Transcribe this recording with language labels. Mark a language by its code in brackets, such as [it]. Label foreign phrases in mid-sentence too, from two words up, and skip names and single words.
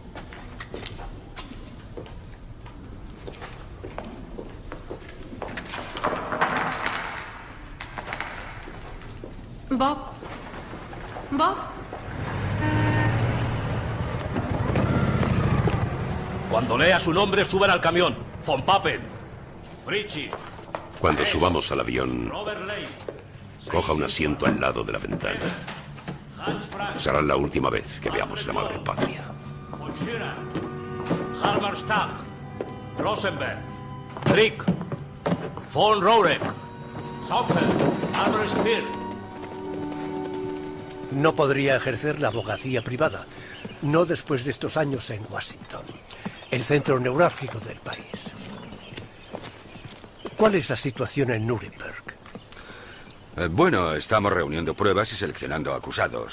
[es] Bob. Bob. Cuando lea su nombre, suban al camión. Von Papen. Fritchie. Cuando subamos al avión, Robert Lane. coja un asiento al lado de la ventana. Hans Frank. Será la última vez que veamos la madre patria. Von Schirra. Halberstag. Rosenberg. Frick. Von Rourek. Sauper. Albert Speer. No podría ejercer la abogacía privada. No después de estos años en Washington, el centro neurálgico del país. ¿Cuál es la situación en Nuremberg? Bueno, estamos reuniendo pruebas y seleccionando acusados.